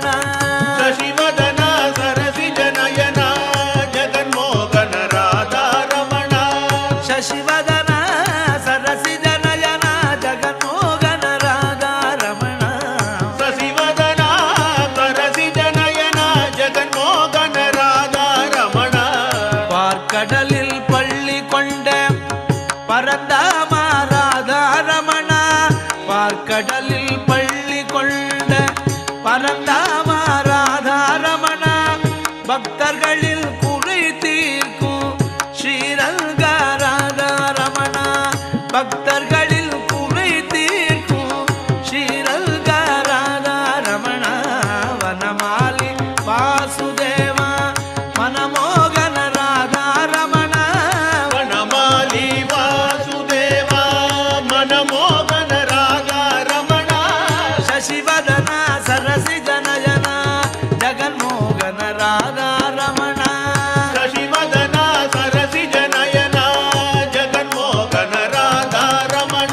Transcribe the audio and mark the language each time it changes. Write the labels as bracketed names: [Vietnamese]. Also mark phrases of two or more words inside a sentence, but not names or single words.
[Kannada] ಶಶಿವದನ ಸರಸಿ ಜನಯನ ಜಗನ್ಮೋಹನ ರಾಧಾ ರಮಣ ಶಶಿವದನ ಸರಸಿ ಜನಯನ ಜಗನ್ಮೋಹನ ರಾಧಾ ರಮಣ ಶಶಿವದನ ಸರಸಿ ಜನಯನ ಜಗನ್ಮೋಹನ ರಾಧಾ ರಮಣ [Tamil] பார்க்கடலில் பள்ளி கொண்ட பரந்தாம ராதா ரமண பார்க்கடலில் பள்ளி கொண்ட பரந்தாம ராதா ரமண பக்தர்களில் குறை தீர்க்கும் ஸ்ரீரங்க ராதா ரமண பக்தர்களில் குறை தீர்க்கும் ஸ்ரீரங்க ராதா ரமண வனமாலி வாசுதேவ மனமோகன ராதா ரமಣ [Kannada] ವನಮಾಲಿ ವಾಸುದೇವ ಮನಮೋಹನ ರಾಧಾ ರಮಣ ಶಶಿವದನ ಸರಸಿ ಜನಯನ ಜಗನ್ಮೋಹನ ರಾಧಾ ರಮಣ ಶಶಿವದನ ಸರಸಿ ಜನಯನ ಜಗನ್ಮೋಹನ ರಾಧಾ ರಮಣ